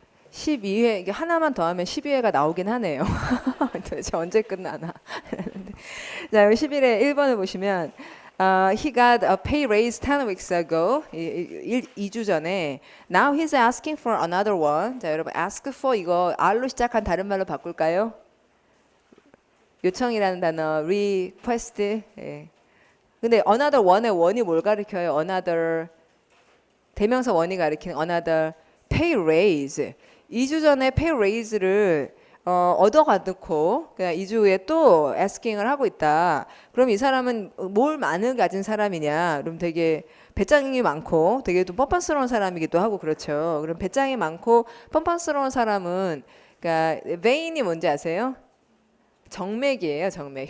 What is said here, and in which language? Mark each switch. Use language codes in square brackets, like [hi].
[ko] 12회, 이게 하나만 더 하면 12회가 나오긴 하네요. 도대체 언제 끝나나. 자, 여기 11회 1번을 보시면 [en] he got a pay raise 10 weeks ago. [ko] 2주 전에. [en] Now he's asking for another one. [ko] 자, 여러분 ask for 이거 R로 시작한 다른 말로 바꿀까요? 요청이라는 단어 request. 예. 근데 another one의 원이 뭘 가리켜요? another 대명사 원이 가리키는 another pay raise. 2주 전에 pay raise를 얻어가놓고 그냥 2주 후에 또 asking을 하고 있다. 그럼 이 사람은 뭘 많이 가진 사람이냐? 그럼 되게 배짱이 많고 되게 또 뻔뻔스러운 사람이기도 하고 그렇죠. 그럼 배짱이 많고 뻔뻔스러운 사람은 그러니까 vein이 뭔지 아세요? 정맥이에요. 정맥.